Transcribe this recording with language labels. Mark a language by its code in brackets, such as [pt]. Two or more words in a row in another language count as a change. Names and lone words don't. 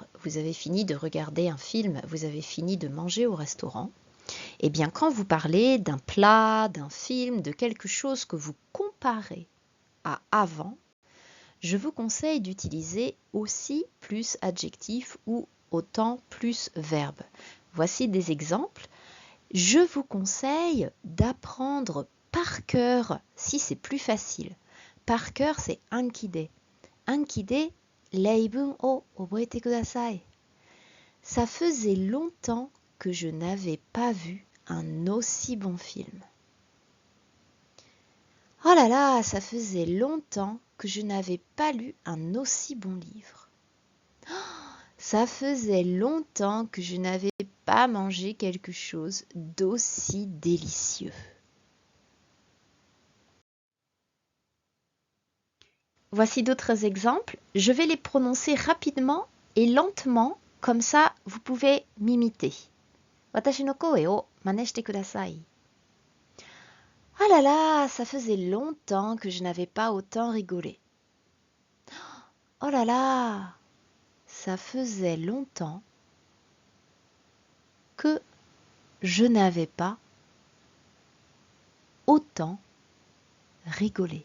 [fr] vous avez fini de regarder un film, vous avez fini de manger au restaurant, eh bien quand vous parlez d'un plat, d'un film, de quelque chose que vous comparez à avant, je vous conseille d'utiliser aussi plus adjectif ou autant plus verbe. Voici des exemples. Je vous conseille d'apprendre par cœur si c'est plus facile. Par cœur, c'est [ja] 暗記で。暗記で、例文を覚えてください. [fr] Ça faisait longtemps que je n'avais pas vu un aussi bon film. Oh là là, ça faisait longtemps que je n'avais pas lu un aussi bon livre. Ça faisait longtemps que je n'avais pas mangé quelque chose d'aussi délicieux. Voici d'autres exemples. Je vais les prononcer rapidement et lentement, comme ça vous pouvez m'imiter. [ja] 私の声を真似してください. [fr] Ah là là, ça faisait longtemps que je n'avais pas autant rigolé. Oh là là, ça faisait longtemps que je n'avais pas autant rigolé.